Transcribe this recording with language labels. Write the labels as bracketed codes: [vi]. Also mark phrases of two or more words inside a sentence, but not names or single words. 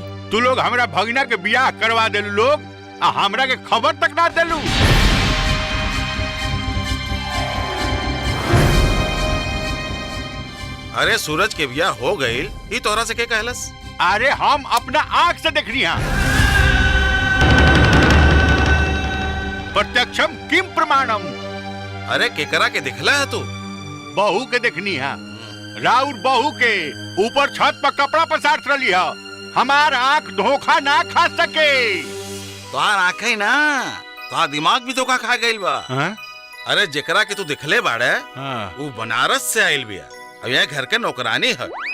[bho] तू लोग हमरा भगिना के बियाह करवा देलू लोग, आ हमरा के खबर तक ना देलू। अरे सूरज के बियाह हो गईल, ई तोरा से के कहलस? अरे हम अपना आंख से देखनी है। [sa] प्रत्यक्षम किम प्रमाणम। [bho] अरे केकरा के दिखला है तू? बहू के देखनी है, राउर बहू के ऊपर छत पर कपड़ा पसार रही है। हमार आंख धोखा ना खा सके। तोहार आंख ही ना, तोहार दिमाग भी धोखा खा गईल बा। अरे जेकरा के तू दिखले बाड़े वो बनारस से आइल बिया, अब यह घर के नौकरानी है।